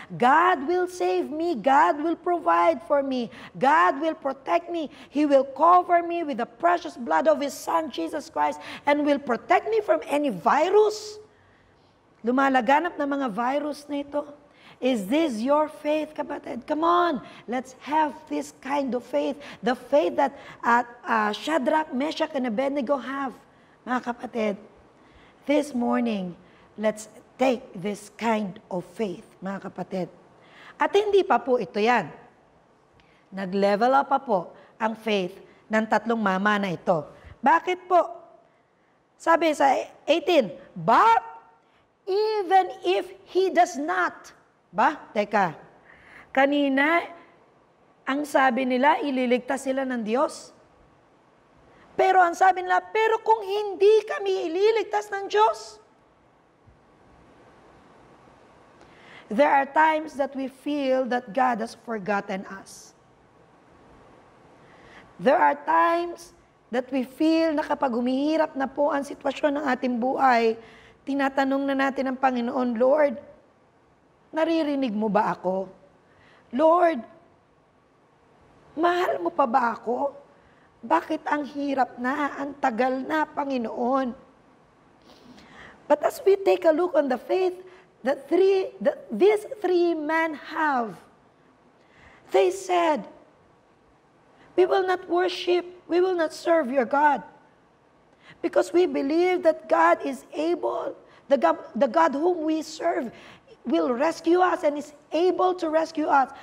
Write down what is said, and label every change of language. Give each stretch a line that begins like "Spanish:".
English: God will save me. God will provide for me. God will protect me. He will cover me with the precious blood of His Son, Jesus Christ, and will protect me from any virus.
Filipino: Lumalaganap na mga virus na ito.
English: Is this your faith, kapatid? Come on, let's have this kind of faith. The faith that Shadrach, Meshach, and Abednego have. Mga kapatid, this morning, let's take this kind of faith,
Filipino: mga kapatid. At hindi pa po ito yan. Nag-level up pa po ang faith ng tatlong mama na ito. Bakit po? Sabi sa 18,
English: but even if he does not,
Filipino: teka, kanina, ang sabi nila, ililigtas sila ng Diyos. Pero ang sabi nila, pero kung hindi kami ililigtas ng Diyos,
English: there are times that we feel that God has forgotten us. There are times that we feel
Filipino: na kapag humihirap na po ang sitwasyon ng ating buhay, tinatanong na natin ang Panginoon, Lord, naririnig mo ba ako? Lord, mahal mo pa ba ako? Bakit ang hirap na, ang tagal na, Panginoon?
English: But as we take a look on the faith that these three men have, they said, we will not worship, we will not serve your God. Because we believe that God is able, the God whom we serve will rescue us and is able to rescue us.